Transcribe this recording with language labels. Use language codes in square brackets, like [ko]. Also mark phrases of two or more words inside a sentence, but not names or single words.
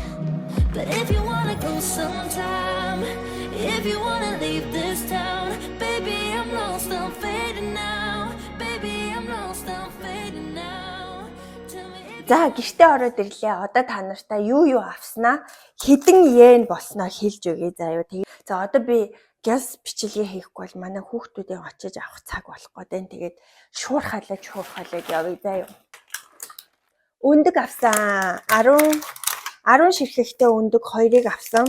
[en] But if you wanna go sometime, if you wanna leave this town, baby, I'm lost, I'm fading now. Baby, I'm lost, I'm fading now. Tell me if [mn] За гэртээ ороод ирлээ. Одоо та нартай юу авснаа хэдэн йен болсноо хэлж өгье заа юу. За одоо би газ бичлэгээ хийхгүй бол манай хүүхдүүдийн очиж авах цаг болох гэдэг. Тэгээд шуурхалаад явъя заа юу. Өндөг авсан 10 ширхэгтэй өндөг 2-ыг авсан.